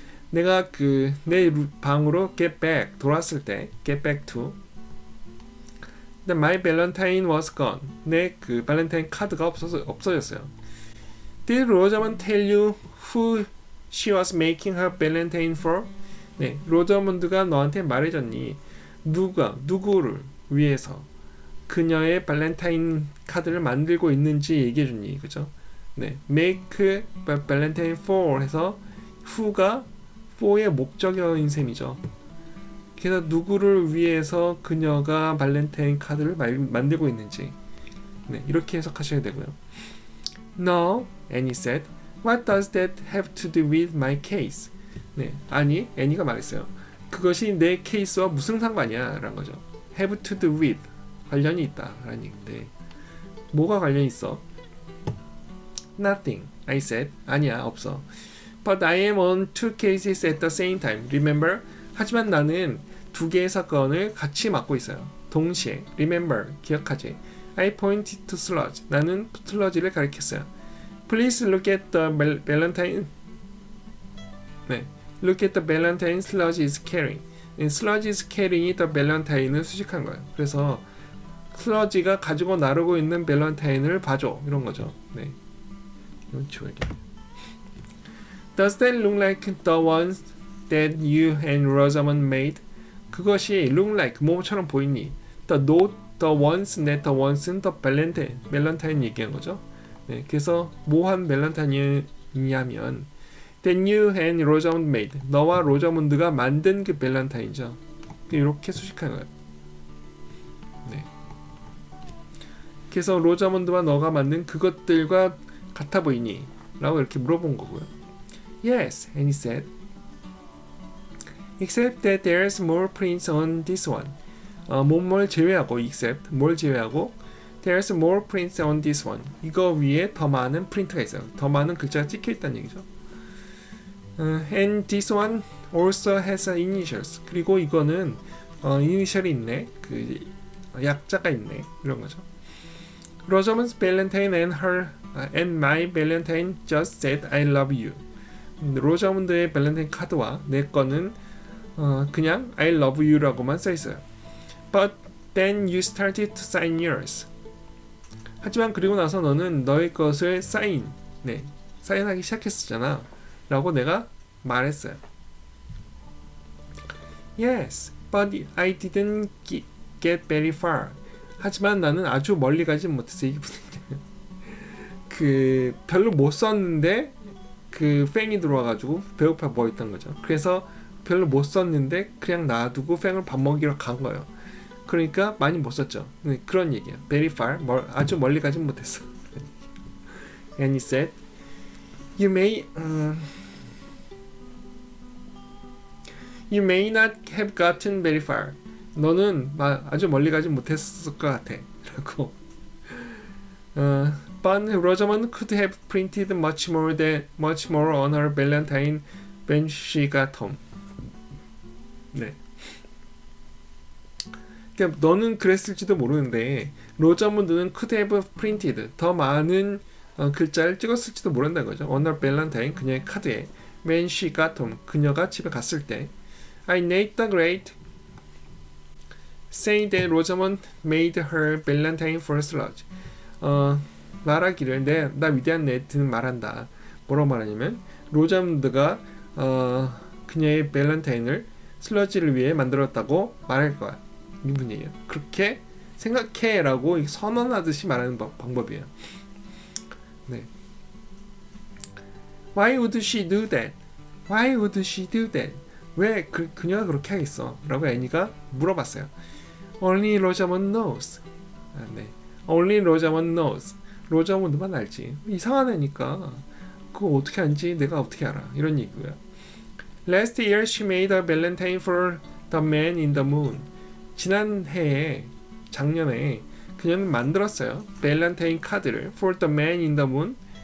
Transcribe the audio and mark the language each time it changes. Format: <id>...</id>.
<ko>내가 내 방으로 돌아왔을 때,</ko> <en>get back to, my Valentine was gone.</en> <ko>내 발렌타인 카드가 없어졌어요.</ko> <en>Did Rosamond tell you who she was making her Valentine for?</en> <ko>네, 로저먼드가 너한테 말해줬니? 누구를 위해서 그녀의 발렌타인 카드를 만들고 있는지 얘기해줬니? 그죠? 네,</ko> <en>make Valentine for</en> <ko>해서 who가 for의 목적어인 셈이죠. 그래서 누구를 위해서 그녀가 발렌타인 카드를 만들고 있는지, 네, 이렇게 해석하셔야 되고요.</ko> <en>No, Annie said. What does that have to do with my case?</en> <ko>네, 아니, 애니가 말했어요. 그것이 내 케이스와 무슨 상관이야? 라는 거죠.</ko> <en>have to do with,</en> <ko>관련이 있다 라는 얘기인데 뭐가 관련이 있어?</ko> <en>Nothing, I said.</en> <ko>아니야, 없어.</ko> <en>But I am on two cases at the same time. Remember?</en> <ko>하지만 나는 두 개의 사건을 같이 맡고 있어요. 동시에. Remember, 기억하지?</ko> <en>I pointed to sludge.</en> <ko>나는 슬러지를 가리켰어요.</ko> <en>Please look at the Valentine. 네, look at the Valentine sludge is carrying.</en> <ko>sludge is carrying이 the Valentine을 수식한 거예요. 그래서 슬러지가 가지고 나르고 있는 밸런타인을 봐줘, 이런 거죠. 네, 이건 지워야겠네.</ko> <en>Does that look like the ones that you and Rosamond made?</en> <ko>그것이 look like 뭐처럼 보이니? The ones, not the ones는 the 밸런타인 얘기한 거죠. 네, 그래서 뭐한 밸런타인이냐면</ko> <en>that you and Rosamond made,</en> <ko>너와 로자문드가 만든 그 밸런타인이죠. 이렇게 수식한 거예요. 네. 그래서 로자문드와 너가 만든 그것들과 같아 보이니? 라고 이렇게 물어본 거고요.</ko> <en>Yes, Annie said. Except that there's more prints on this one.</en> <ko>뭘 제외하고,</ko> <en>except, 뭘 제외하고, there's more prints on this one.</en> <ko>이거 위에 더 많은 프린트가 있어요. 더 많은 글자가 찍혀있다는 얘기죠.</ko> <en>And this one also has initials.</en> <ko>그리고 이거는 이니셜이 있네. 그 약자가 있네. 이런 거죠.</ko> <en>Rosamond's Valentine and my Valentine just said I love you.</en> <ko>로자문드의 밸런타인 카드와 내 거는 그냥</ko> <en>I love you</en> <ko>라고만 써 있어요.</ko> <en>But then you started to sign yours.</en> <ko>하지만 그리고 나서 너는 너의 것을 사인하기 시작했었잖아. 라고 내가 말했어요.</ko> <en>Yes, but I didn't get very far.</en> <ko>하지만 나는 아주 멀리 가지 못했어. 이게 무슨 별로 못 썼는데 팽이 들어와가지고 배고파 보였던 거죠. 그래서 별로 못 썼는데 그냥 놔두고 팽을 밥 먹이러 간 거예요. 그러니까 많이 못 썼죠. 그런 얘기야.</ko> <en>Very far,</en> <ko>아주 멀리 가진 못했어.</ko> <en>And he said, you may You may not have gotten very far.</en> <ko>너는 아주 멀리 가지 못했을 것 같아. 라고.</ko> <en>But Rosamond could have printed much more on her Valentine when she got home.</en> <ko>네. 그러니까 너는 그랬을지도 모르는데 로자문드는 could have printed 더 많은 글자를 찍었을지도 모른다는 거죠.</ko> <en>On her Valentine</en> <ko>그녀의 카드에</ko> <en>when she got home</en> <ko>그녀가 집에 갔을 때</ko> <en>I Nate the Great say that Rosamond made her Valentine for Sludge.</en> <ko>말하기를 나 위대한 네이트는 말한다. 뭐라고 말하냐면 로자문드가 그녀의 밸런타인을 슬러지를 위해 만들었다고 말할 거야. 이분이에요. 그렇게 생각해라고 선언하듯이 말하는 방법이에요. 네.</ko> <en>Why would she do that? Why would she do that?</en> <ko>왜 그녀가 그렇게 하겠어? 라고 애니가 물어봤어요.</ko> <en>Only Rosamond knows. 네. Only Rosamond knows.</en> <ko>로자문드만 알지. 이상한 애니까 그거 어떻게 알지? 내가 어떻게 알아? 이런 얘기고요.</ko> <en>Last year she made a valentine for the man in the moon.</en> <ko>지난 해에 작년에 그녀는 만들었어요. 밸런타인 카드를</ko> <en>for the man in the moon.</en>